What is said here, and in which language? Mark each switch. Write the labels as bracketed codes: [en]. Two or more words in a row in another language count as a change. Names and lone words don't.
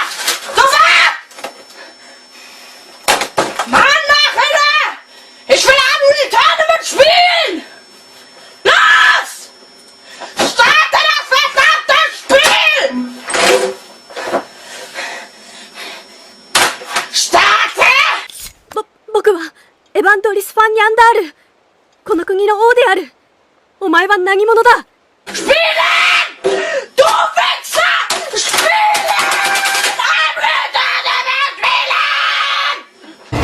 [de] Sofort! Mann, Nachhinein! Ich will die Tournament spielen! Los! Starte das verdammte Spiel! Starte! [ja] 僕はエヴァンドリスファンニャンダール、この国の王である。お前は何者だ。 [de] Spielen! Du Wichser! Spielen! Spielen!